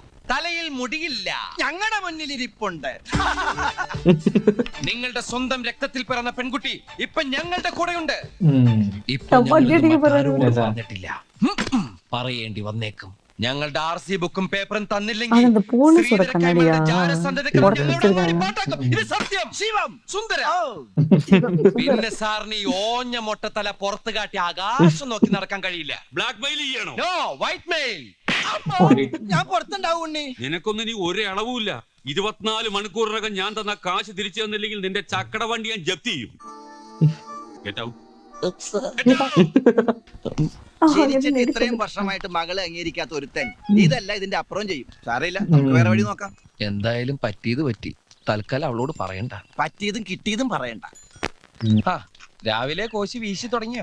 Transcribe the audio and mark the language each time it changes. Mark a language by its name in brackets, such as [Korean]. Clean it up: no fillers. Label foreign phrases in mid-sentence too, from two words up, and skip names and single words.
[Malayalam] തലയിൽ മുടിയില്ല. ഞങ്ങളുടെ മുന്നിൽ ഇരിപ്പുണ്ട്. നിങ്ങളുടെ സ്വന്തം രക്തത്തിൽ പിറന്ന പെൺകുട്ടി ഇപ്പൊ ഞങ്ങളുടെ കൂടെയുണ്ട്. ഇപ്പൊ പട്ടിയൊക്കെ ഞങ്ങൾ പറഞ്ഞിട്ടില്ല. പറയേണ്ടി വന്നേക്കും. ഞങ്ങളുടെ RC ബുക്കും പേപ്പറും തന്നില്ലെങ്കിൽ [Tamil] அந்த போலீஸோட [Malayalam] ശ്രീധര [Tamil] கண்ணாடியா [Malayalam] കൈമളുടെ ജാരസന്തതികൾ ഞങ്ങളുടെ മാറി പാട്ടാക്കും. ഇത് സത്യം. ശിവം സുന്ദര. പിന്നെ സാറിന് ഈ ഓഞ്ഞ മൊട്ടത്തല പുറത്ത് കാട്ടി ആകാശം നോക്കി നടക്കാൻ കഴിയില്ല. [English] black mail [Malayalam] ചെയ്യണോ? നോ, [English] white mail. [Malayalam] ഞാൻ പുറത്തുണ്ടാവും ഉണ്ണി. നിനക്കൊന്നും ഇനി ഒരു അളവുമില്ല. 24 മണിക്കൂറിനകം ഞാൻ തന്ന കാശ് തിരിച്ചു തന്നില്ലെങ്കിൽ നിന്റെ ചക്കട വണ്ടി ഞാൻ ജപ്തി ചെയ്യും. [English] Get out. [Malayalam] ജനിച്ചിട്ട് ഇത്രയും വർഷമായിട്ട് മകളെ അംഗീകരിക്കാത്ത ഒരുത്തൻ ഇതല്ല ഇതിന്റെ അപ്പുറം ചെയ്യും. സാരമില്ല, നമുക്ക് വേറെ വഴി നോക്കാം. എന്തായാലും പറ്റിയത് പറ്റി. തൽക്കാലം അവളോട് പറയണ്ട. പറ്റിയതും കിട്ടിയതും പറയണ്ട. ആ, രാവിലെ കോശി വീശി തുടങ്ങിയോ?